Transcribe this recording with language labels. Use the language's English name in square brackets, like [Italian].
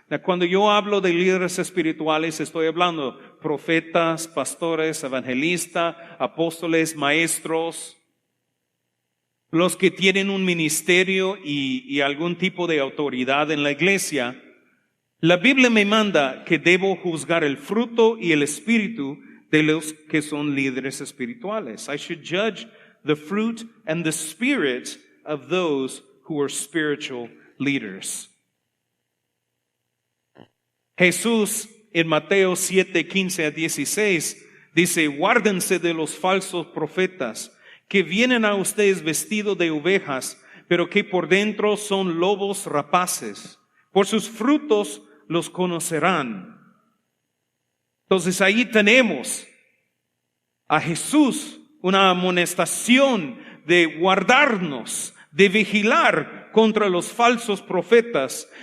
[Spanish] Cuando yo hablo de líderes espirituales, estoy hablando de profetas, pastores, evangelistas, apóstoles, maestros, los que tienen un ministerio y algún tipo de autoridad en la iglesia. La Biblia me manda que debo juzgar el fruto y el espíritu de los que son líderes espirituales. [English] I should judge the fruit and the spirit of those who are spiritual leaders. [Spanish] Jesús en Mateo 7:15-16 dice, guárdense de los falsos profetas que vienen a ustedes vestidos de ovejas, pero que por dentro son lobos rapaces. Por sus frutos los conocerán. Entonces ahí tenemos a Jesús, una amonestación de guardarnos, de vigilar contra los falsos profetas.